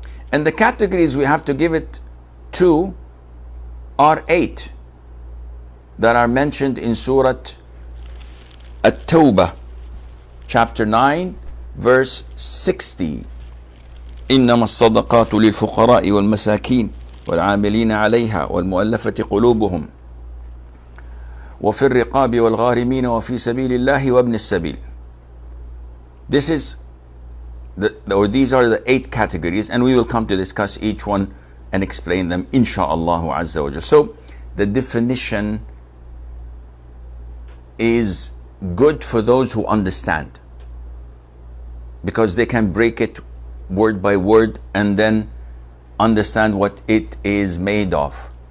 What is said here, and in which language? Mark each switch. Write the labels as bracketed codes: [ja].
[en] And the categories we have to give it to are 8 that are mentioned in Surah At-Tawbah, chapter 9, verse 60. [ar] إنما الصدقات للفقراء والمساكين والعاملين عليها والمؤلفة قلوبهم وفي الرقاب والغارمين وفي سبيل الله وابن السبيل. [en] This is these are the 8 categories, and we will come to discuss each one and explain them, insha'Allah azza wa jalla. So the definition is good for those who understand, because they can break it word by word and then understand what it is made of.